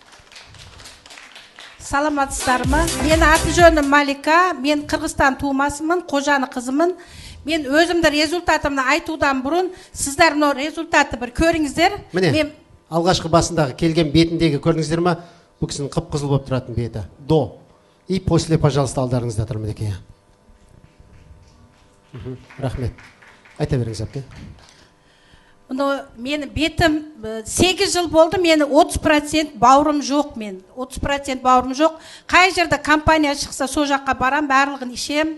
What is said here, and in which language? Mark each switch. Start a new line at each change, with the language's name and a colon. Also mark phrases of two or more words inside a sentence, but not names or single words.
Kazakh: Саламатсыздар ма? Мен аты жөнім Малика, мен Қырғызстан тумасымын, қожаны қызымын. Мен өзімді результатымды айтудан бұрын, сіздер мына результатты бір көріңіздер. Міне, алғашқы басындағы келген бетіндегі көріңіздер ма? Бұл кісінің қып-қызыл болып тұратын беті.
Russian: До. И после, пожалуйста,
Kazakh: алдарыңызда тұр мінекей. Рахмет. Айта беріңіз әпке. Мені бетім 8 жыл болды, мені 30% бауырым жоқ мен. 30% бауырым жоқ. Қай жерде компания шықса, со жаққа барам, барлығын ішем.